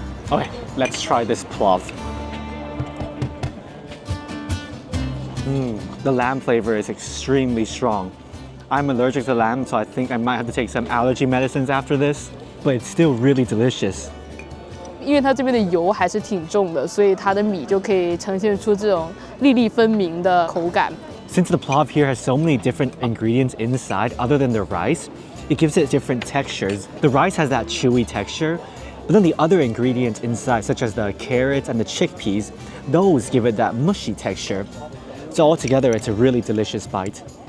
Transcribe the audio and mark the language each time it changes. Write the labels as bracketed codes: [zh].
[en] Okay, let's try this plov. The lamb flavor is extremely strong. I'm allergic to lamb, so I think I might have to take some allergy medicines after this, but it's still really delicious. [zh] 因为它这边的油还是挺重的，所以它的米就可以呈现出这种粒粒分明的口感。 [en] Since the plov here has so many different ingredients inside other than the rice, it gives it different textures. The rice has that chewy texture, but then the other ingredients inside, such as the carrots and the chickpeas, those give it that mushy texture. So altogether, it's a really delicious bite.